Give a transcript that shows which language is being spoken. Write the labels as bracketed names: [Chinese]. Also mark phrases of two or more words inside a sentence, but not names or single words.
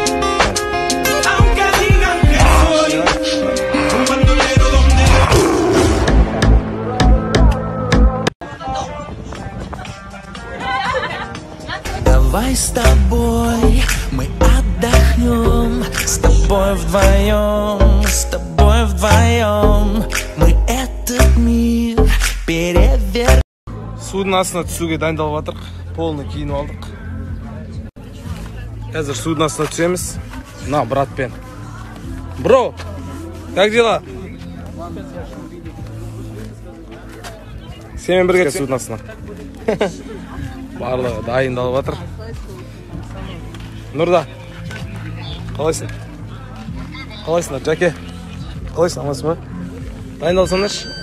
[Russian] Давай с тобой мы отдохнем, с тобой вдвоем, мы этот мир перевернем. [Kazakh] Судың астына түсуге дайындалып жатырық, полный киініп алдық. Қазір судың астына түсеміз. [Russian] На, братпен. Бро, как дела? [Kazakh] Сенімен бірге судың астына. Барлығы дайындалып жатыр. Нұрда, қалайсың? Қалайсыңдар, Жаке? Қалайсың, амансың ба?